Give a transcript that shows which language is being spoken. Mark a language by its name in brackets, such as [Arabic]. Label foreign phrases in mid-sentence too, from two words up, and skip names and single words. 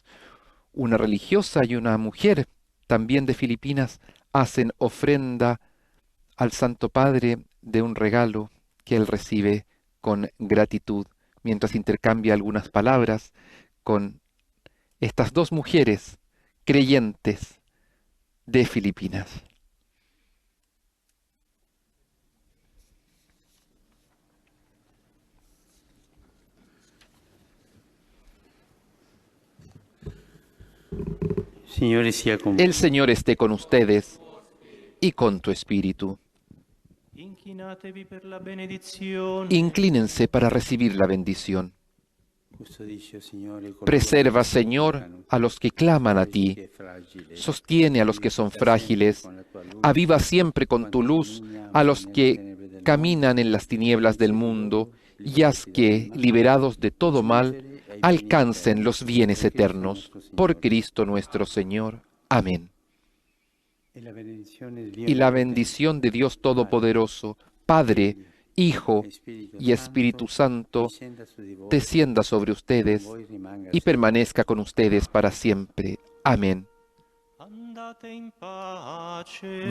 [Spanish] Una religiosa y una mujer también de Filipinas hacen ofrenda al Santo Padre de un regalo que él recibe con gratitud, mientras intercambia algunas palabras con estas dos mujeres creyentes de Filipinas. [Italian] Signore sia con [Spanish] El Señor esté con ustedes y con tu espíritu. [Italian] Inchinatevi per la benedizione. [Spanish] Inclínense para recibir la bendición. [Italian] Custodisce, Signore, coloro [Spanish] Preserva, [Italian] che [Spanish] Señor, [Italian] supplicano, [Spanish] a los que claman a ti. [Italian] che è fragile. [Spanish] Sostiene a los que son frágiles. Aviva siempre con tu luz a los que caminan en las tinieblas del mundo y haz que, liberados de todo mal, alcancen los bienes eternos. Por Cristo nuestro Señor. Amén. Y la bendición de Dios Todopoderoso, Padre, Hijo y Espíritu Santo, descienda sobre ustedes y permanezca con ustedes para siempre. Amén. [Italian] Andate in pace.